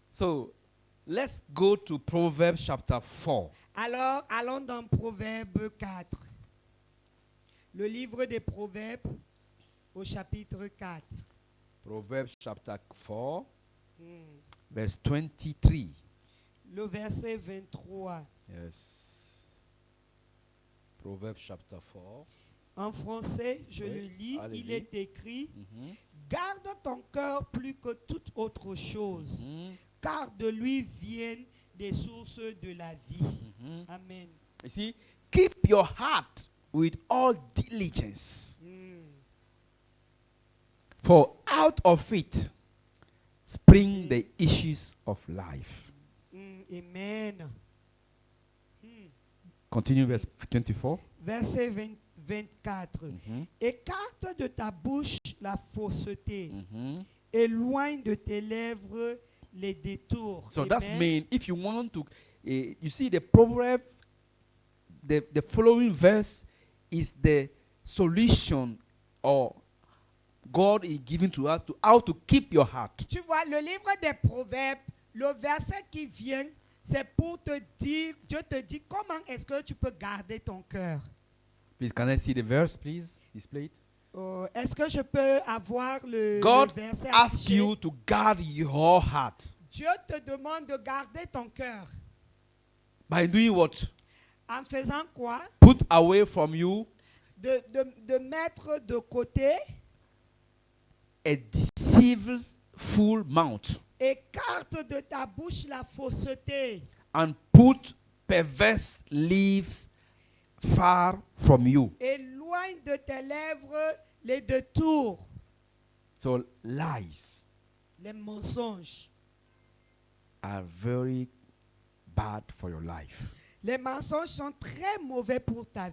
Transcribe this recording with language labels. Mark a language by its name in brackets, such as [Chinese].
[English] So, let's go to Proverbs chapter 4. [French] Alors, allons dans Proverbe 4. Le livre des Proverbes au chapitre 4. [English] Proverbs chapter 4, verse 23. [French] Le verset 23. [English] Yes. Proverbs chapter 4. [French] En français, je Oui, le lis, allez-y. il est écrit Mhm. « Garde ton cœur plus que toute autre chose, Mhm. car de lui viennent des sources de la vie. Mhm. Amen. [English] You see, keep your heart with all diligence, for out of it spring the issues of life. Amen. Continue verse 24. [French] Verset 24. Mhm. Écarte de ta bouche la fausseté. Mhm. Éloigne de tes lèvres les détours. [English] So that's Amen. mean if you want to, you see the proverb, the following verse is the solution or God is giving to us to how to keep your heart. [French] Tu vois, le livre des Proverbes, le verset qui vient, c'est pour te dire, Dieu te dit comment est-ce que tu peux garder ton cœur. [English] Please, can I see the verse, please? Display it. [French] Est-ce que je peux avoir le [English] God [French] verset [English] asks [French] affiché? [English] you to guard your heart [French] Dieu te demande de garder ton cœur. [English] by doing what? [French] En faisant quoi? [English] Put away from you [French] De mettre de côté, [English] a deceitful mouth [French] écarte de ta bouche la fausseté [English] and put perverse lips far from you. [French] éloigne de tes lèvres les détours, [English] So lies [French] les mensonges. [English] are very bad for your life. [French] Les mensonges sont très mauvais pour ta vie.